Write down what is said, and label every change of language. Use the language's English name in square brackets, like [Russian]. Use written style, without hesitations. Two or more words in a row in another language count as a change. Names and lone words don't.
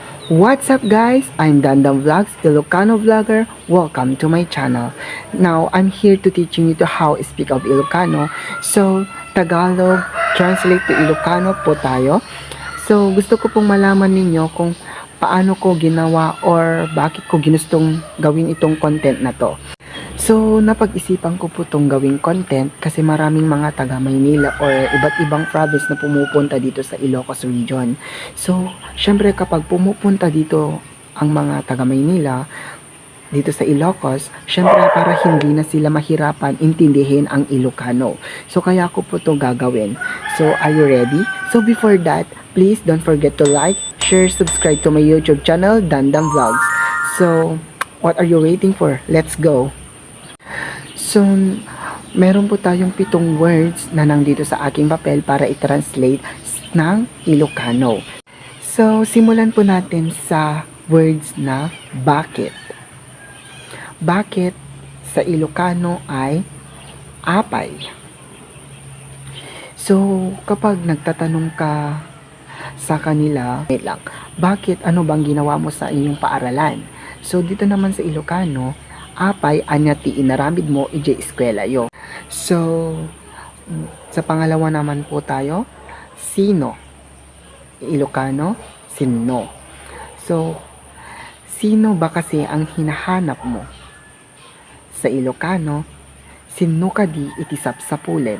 [English] What's up guys? I'm Dandam Vlogs, Ilocano vlogger. Welcome to my channel. Now, I'm here to teaching you to how to speak of Ilocano. [Filipino] So, Tagalog, [English] translate to [Filipino] Ilocano po tayo. So, gusto ko pong malaman ninyo kung paano ko ginawa or bakit ko ginustong gawin itong content na to. So, napag-isipan ko po itong gawing content kasi maraming mga taga Maynila or iba't ibang province na pumupunta dito sa Ilocos region. So, syempre kapag pumupunta dito ang mga taga Maynila, dito sa Ilocos, syempre para hindi na sila mahirapan intindihin ang Ilocano. So, kaya ko po ito gagawin. [English] So, are you ready? So, before that, please don't forget to like, share, subscribe to my YouTube channel, Dandam Vlogs. So, what are you waiting for? Let's go! So, [Filipino] meron po tayong 7 words na nandito sa aking papel para i-translate ng Ilocano. So, simulan po natin sa words na bakit. Bakit sa Ilocano ay apay. So, kapag nagtatanong ka sa kanila, bakit ano bang ginawa mo sa inyong paaralan? [Iloko] So, [Filipino] dito naman sa Ilocano, [Iloko] apay anya ti inaramid mo ije eskwela yo. [Filipino] So, sa pangalawa naman po tayo, sino? Ilocano, sino. So, sino ba kasi ang hinahanap mo? Sa Ilocano, [Iloko] sino ka di itisapsapulen.